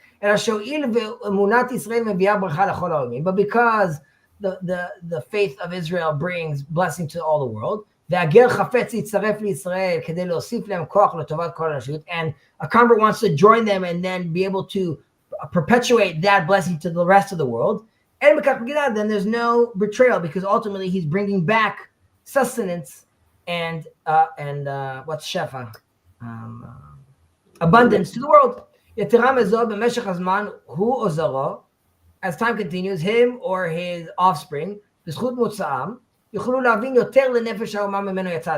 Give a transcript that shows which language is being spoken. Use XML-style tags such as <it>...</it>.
<he>אלא שהואיל ואמונת ישראל מביאה ברכה לכל העולמים.</he> <en>But because the faith of Israel brings blessing to all the world,</en> <he>והגר חפץ להצטרף לישראל כדי להוסיף להם כוח לטובת כל האנושות,</he> <en>and a convert wants to join them and then be able to perpetuate that blessing to the rest of the world,</en> <he>אין בכך בגידה,</he> <en>then there's no betrayal, because ultimately he's bringing back sustenance and what's shefa, abundance to the world.</en> <he>יתרה מזו, במשך הזמן הוא או זרעו,</he> <en>as time continues, him or his offspring,</en> <he>בזכות מוצאם, יוכלו להבין יותר לנפש האומה ממנו יצא.</he>